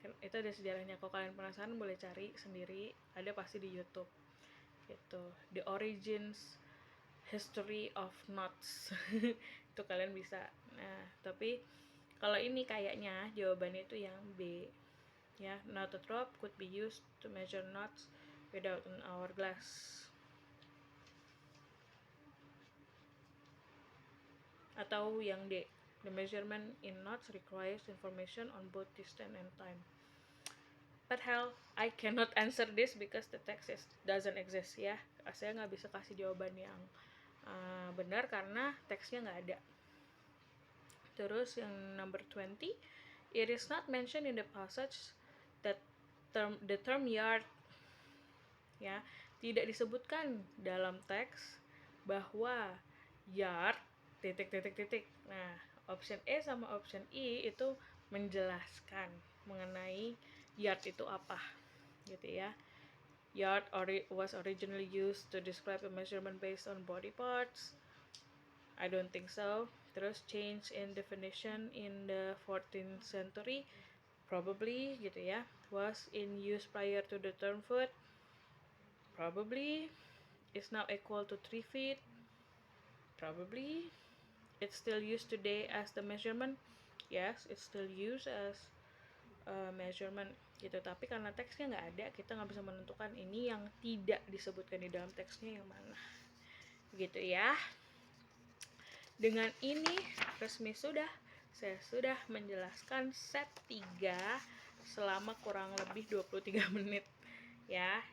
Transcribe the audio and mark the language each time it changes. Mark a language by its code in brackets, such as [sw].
[id] Itu ada sejarahnya, kalau kalian penasaran boleh cari sendiri, ada pasti di YouTube gitu, [en] the origins history of knots. [id] Itu kalian bisa. Nah, tapi kalau ini kayaknya jawabannya itu yang B ya. [en] Knotted rope could be used to measure knots without an hourglass. [id] Atau yang D, [en] the measurement in knots requires information on both distance and time. But hell, I cannot answer this because the text doesn't exist ya. [id] Saya nggak bisa kasih jawaban yang benar karena teksnya nggak ada. Terus yang [en] number 20, it is not mentioned in the passage that the term yard ya, [id] tidak disebutkan dalam teks bahwa yard ... Nah, option E sama option E itu menjelaskan mengenai yard itu apa gitu ya. [en] Yard was originally used to describe a measurement based on body parts. I don't think so. Terus change in definition in the 14th century, probably gitu ya. Was in use prior to the term foot, probably. Is now equal to 3 feet, probably. It's still used today as the measurement, yes, it's still used as measurement gitu. [id] Tapi karena teksnya nggak ada, kita nggak bisa menentukan ini yang tidak disebutkan di dalam teksnya yang mana gitu ya. Dengan ini resmi saya sudah menjelaskan set 3 selama kurang lebih 23 menit ya.